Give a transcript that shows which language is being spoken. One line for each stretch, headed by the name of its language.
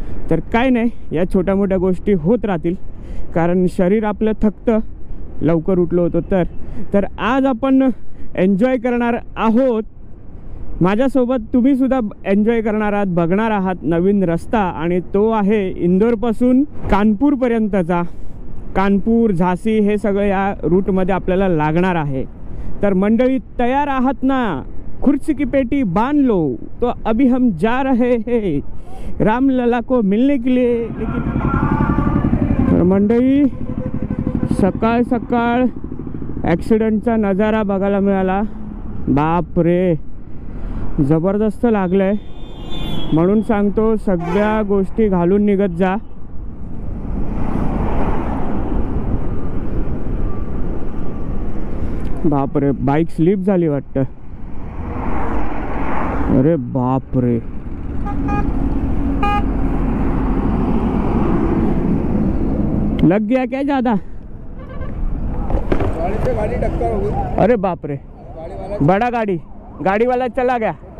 Marathi: तर काय नाही, या छोट्या मोठ्या गोष्टी होत राहतील, कारण शरीर आपलं थकतं लवकर उठलो होतो तर आज आपण एन्जॉय करणार आहोत. माझ्यासोबत तुम्हीसुद्धा एन्जॉय करणार आहात, बघणार आहात नवीन रस्ता, आणि तो आहे इंदोरपासून कानपूरपर्यंतचा. कानपूर, झांसी हे सगळं या रूटमध्ये आपल्याला लागणार आहे. तर मंडळी तयार आहात ना?
Hindi: कुर्सी की पेटी बांध लो, तो अभी हम जा रहे हैं रामलला को मिलने के लिए.
Marathi: तर मंडळी सकाळ सकाळ ॲक्सिडेंटचा नजारा बघायला मिळाला. बाप रे, जबरदस्त लागलंय. म्हणून सांगतो सगळ्या गोष्टी घालून निघत जा. बाप रे, बाईक स्लिप झाली वाटतं.
Hindi: अरे बाप रे, लग गया क्या ज्यादा? गाड़ी से गाड़ी टक्कर हो गई. अरे बाप रे, बड़ा गाड़ी वाला चला गया.